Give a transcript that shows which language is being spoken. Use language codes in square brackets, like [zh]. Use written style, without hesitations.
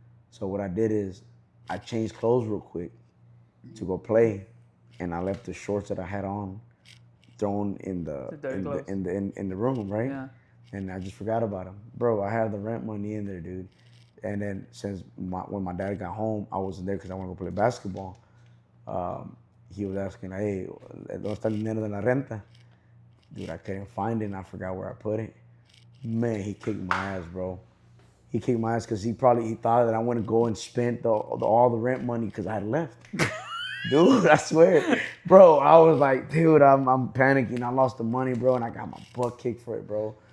[en] So what I did is I changed clothes real quick to go play, and I left the shorts that I had on thrown in the The dirty in clothes. the in the in the room, right? Yeah. And I just forgot about him, bro. I had the rent money in there, dude. And then since when my dad got home, I wasn't there because I wanted to go play basketball. He was asking, "Hey, [es] ¿dónde está el dinero de la renta?" [en] Dude, I couldn't find it, and I forgot where I put it. Man, he kicked my ass, bro. He kicked my ass because he thought that I wouldn't go and spend all the rent money because I had left. Dude, I swear, bro, I was like, dude, I'm panicking. I lost the money, bro, and I got my butt kicked for it, bro.